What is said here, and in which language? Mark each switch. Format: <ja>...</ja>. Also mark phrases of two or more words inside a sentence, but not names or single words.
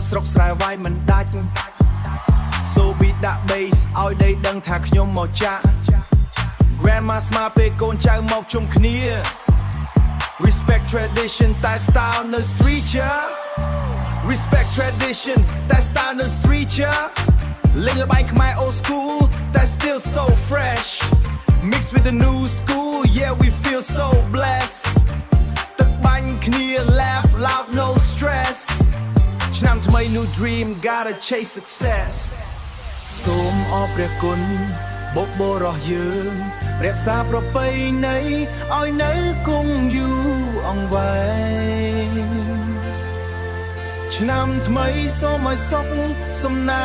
<km>ស្រុកស្រែវាយមិនដាច់</km> <en>So beat</en> <km>ដាក់ bass ឲ្យដីដឹងថាខ្ញុំមកចាក់ Grandma ស្មាពេលកូនចៅមកជុំគ្នា</km> <en>Respect tradition</en> <km>តែ style នៅ street ចា</km> <en>Respect tradition តែ style នៅ street</en> <km>ចាលេងល្បែងខ្មែរ</km> <en>old school តែ still so fresh Mix with the new school yeah we feel so blessed</en> <km>ទឹកបាញ់គ្នា</km> <en>laugh loud no stress</en> <km>ឆ្នាំថ្មី</km> <en>new dream gotta chase success</en> <km>សូមអរព្រះគុណបុព្វបុរសយើងរក្សាប្រពៃណីឲ្យនៅគង់យូរអង្វែង ឆ្នាំថ្មីសូមឲ្យសុខសំណា</km>